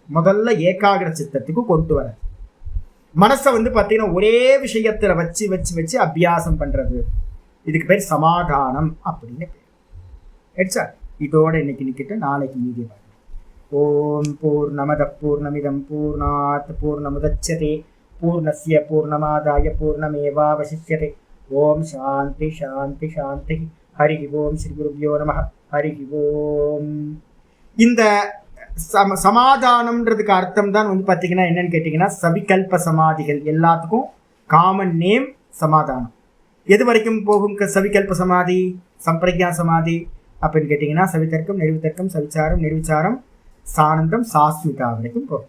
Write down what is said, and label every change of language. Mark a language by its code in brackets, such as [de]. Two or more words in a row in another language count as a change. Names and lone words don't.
[ta] முதல்ல ஏகாகிர சித்தத்துக்கு கொண்டு வர மனசை வந்து பார்த்தீங்கன்னா ஒரே விஷயத்தில் வச்சு வச்சு வச்சு அபியாசம் பண்ணுறது. இதுக்கு பேர் சமாதானம் அப்படின்னு பேர். எட்ஸா இதோட இன்னைக்கு நிற்கிட்டு நாளைக்கு மீதி பார்க்கலாம். [sa] ओम् पूर्णमद पूर्णमिदम् पूर्णात् पूर्णमुदच्यते पूर्णस्य पूर्णमादाय पूर्णमेवावशिष्यते. ओम् शान्ति शान्ति शान्ति. हरि ओम् श्री गुरुभ्यो नमः. हरि ओम्. [ta] இந்த சமாதானம்ன்றதுக்கு அர்த்தம் தான் வந்து பார்த்தீங்கன்னா என்னன்னு கேட்டிங்கன்னா சவிகல்ப சமாதிகள் எல்லாத்துக்கும் [en] common name [ta] சமாதானம். எது வரைக்கும் போகும் சவிகல்ப சமாதி, சம்பிரக்ஞா சமாதி அப்படின்னு கேட்டிங்கன்னா சவிதர்க்கம் நிர்விதர்க்கம் சவிச்சாரம் நிர்விச்சாரம் சானந்தம் சாஸ்மிதா வரைக்கும் போகும்.